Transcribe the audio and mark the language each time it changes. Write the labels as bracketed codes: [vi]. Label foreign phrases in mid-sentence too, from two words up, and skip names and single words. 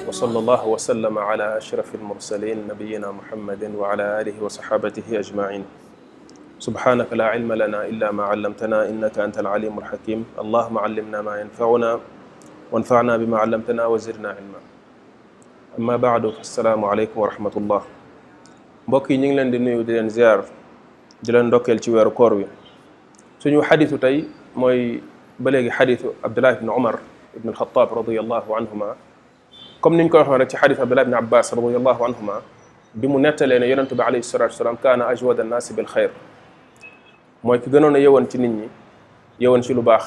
[ar] وصلى الله وسلم على أشرف المرسلين نبينا محمد وعلى آله وصحابته أجمعين سبحانك لا علم لنا إلا ما علمتنا إنك أنت العليم الحكيم اللهم علمنا ما ينفعنا وانفعنا بما علمتنا وزدنا علما أما بعد فالسلام عليكم ورحمة الله [wo] mbokk yi ñu ngi leen di nuyu di leen ziar di leen ndokkeel ci weeru koor wi suñu xadisu tey mooy ba léegi xadisu Abdullah ibn Umar ibn al-Khattab [ar] رضي الله عنهما [wo] comme niñ ko waxoon rek ci xadis Abdullah ibn Abbas [ar] رضي الله عنهما [wo] bi mu nettalee ne yonente bi [ar] عليه الصلاة والسلام كان أجود الناس بالخير [wo] mooy ki gënoon a yëwoon ci nit ñi yëwoon ci lu baax